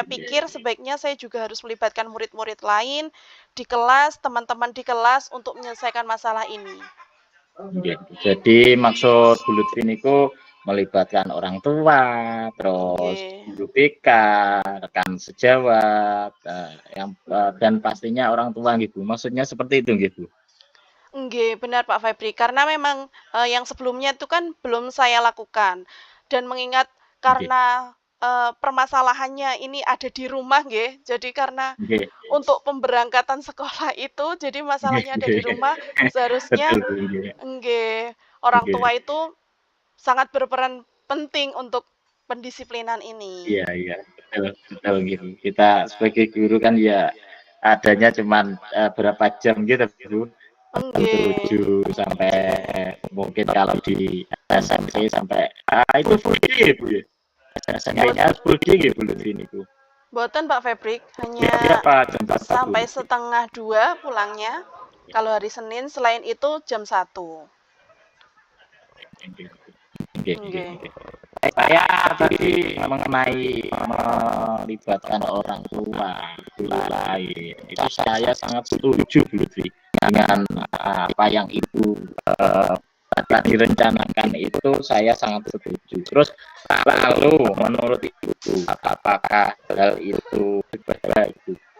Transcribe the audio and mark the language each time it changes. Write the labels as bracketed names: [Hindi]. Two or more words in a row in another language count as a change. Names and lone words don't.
[Indonesian] Saya pikir sebaiknya saya juga harus melibatkan murid-murid lain di kelas, teman-teman di kelas untuk menyelesaikan masalah ini. nggih. Jadi maksud Bu Lutfi niku melibatkan orang tua, terus Nggih. guru BK, rekan sejawat, dan pastinya orang tua nggih Bu. Maksudnya seperti itu nggih Bu? Nggih, benar Pak Febri. Karena memang, yang sebelumnya itu kan belum saya lakukan. Dan mengingat Nggih karena, permasalahannya ini ada di rumah nggih, jadi karena nggih untuk pemberangkatan sekolah itu jadi nggih masalahnya ada di nggih. rumah, seharusnya Betul Bu, nggih nggih, orang nggih. tua itu sangat berperan penting untuk pendisiplinan ini. Iya iya, betul betul gitu. Kita sebagai guru kan ya adanya cuman, berapa jam gitu Bu, jam Nggih. 7 sampai mungkin kalau di SMP sampai itu [English] full day [Indonesian] ya Bu ya? Buat Kayaknya [English] full day [Indonesian] nggih Bu Lutfi niku? Buatan Pak Febrik, Berarti hanya apa jam berapa Bu sampai Lutfi? 1:30 pulangnya, kalau hari Senin, selain itu jam 1. [Javanese] Nggih nggih nggih [Indonesian] Nggih. nggih. Saya tadi mengenai melibatkan orang tua, guru lain, itu saya sangat setuju Bu Lutfi dengan apa yang Ibu tadi rencanakan itu saya sangat setuju. Terus lalu menurut Ibu apakah hal itu baik Bu?